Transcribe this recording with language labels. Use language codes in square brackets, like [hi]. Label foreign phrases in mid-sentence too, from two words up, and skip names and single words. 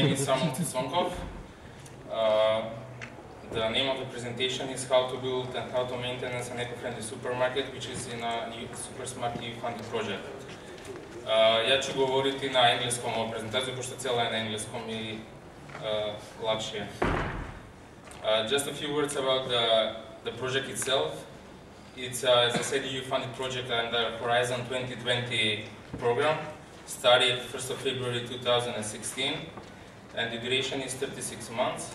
[en] Samoil Ciconkov. The name of the presentation is how to build and how to maintain an eco-friendly supermarket, which is in a super smart EU funded project. [hr] Ja ću govoriti na engleskom o prezentaciju, pošto cijela je na engleskom i lakše. [en] Just a few words about the project itself. It's, as I said, EU funded project under Horizon 2020 program. Started 1st of February 2016, and the duration is 36 months.